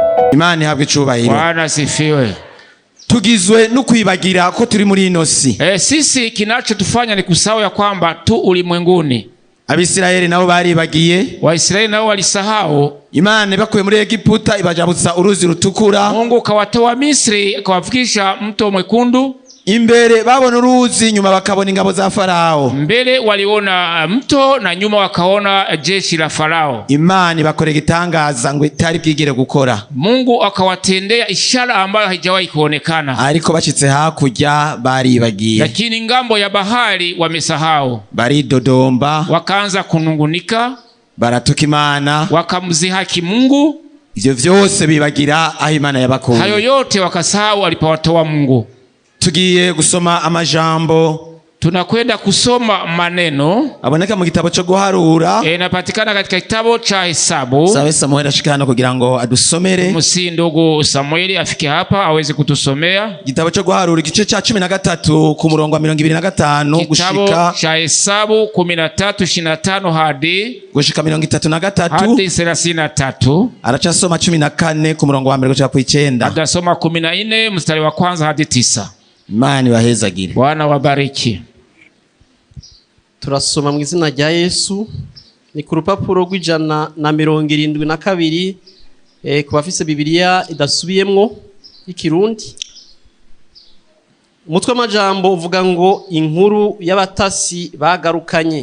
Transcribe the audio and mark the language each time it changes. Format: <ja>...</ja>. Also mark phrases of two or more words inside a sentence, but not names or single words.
<rn>Imana ihabwe icubahiro.</rn> <sw>Bwana asifiwe.</sw> <rn>Tugizwe no kwibagira ko turi muri ino si.</rn> <sw>Sisi kinachotufanya ni kusahau ya kwamba tu ulimwenguni.</sw> <rn>Abisirayeli nabo baribagiye.</rn> <sw>Waisraeli nao walisahau.</sw> <rn>Imana bakuye muri Egiputa ibajabutsa uruzi rutukura.</rn> <sw>Mungu kawatoa Misri akawafikisha mto mwekundu.</sw> <rn>Imbere babona uruzi, nyuma bakabona ingabo za Farao.</rn> <sw>Mbele waliona mto na nyuma wakaona jeshi la Farao.</sw> <rn>Imana bakorera igitangaza ngo itari bwigire gukora.</rn> <sw>Mungu akawatendea ishara ambayo haijawahi kuonekana.</sw> <rn>Ariko bashitse hakurya baribagiye.</rn> <sw>Lakini ngambo ya bahari wamesahau.</sw> <rn>Baridodomba,</rn> <sw>wakaanza kunungunika,</sw> <rn>baratuka Imana,</rn> <sw>wakamzihaki Mungu.</sw> <rn>Ivyo vyose bibagira aho Imana yabakuye.</rn> <sw>Hayo yote wakasahau alipowatoa Mungu.</sw> <rn>Tugiye gusoma amajambo.</rn> <sw>Tunakwenda kusoma maneno</sw> <rn>aboneka mu gitabo cyo guharura.</rn> <sw>Inapatikana katika kitabu cha Hesabu.</sw> <rn>Sawe Samuel ashika hano kugira ngo adusomere.</rn> <sw>Musi ndugu Samueli afike hapa aweze kutusomea.</sw> <rn>Gitabo cyo guharura igice cha 13 ku murongo wa 25 gushika.</rn> <sw>Kitabu cha Hesabu 13:25 hadi</sw> <rn>gushika 33</rn> <sw>hadi 33.</sw> <rn>Arachasoma 14 ku murongo wa 1 gushika ku 9.</rn> <sw>Atasoma 14 mstari wa kwanza hadi 9.</sw> <rn>Imana ibahezagire.</rn> <sw>Bwana wabariki.</sw> <rn>Turasoma mu izina rya Yesu. Ni ku rupapuro rw'172 ku bafise Bibiliya idasubiyemwo ikirundi. Umutwe w'amajambo uvuga ngo inkuru y'abatasi bagarukanye.</rn>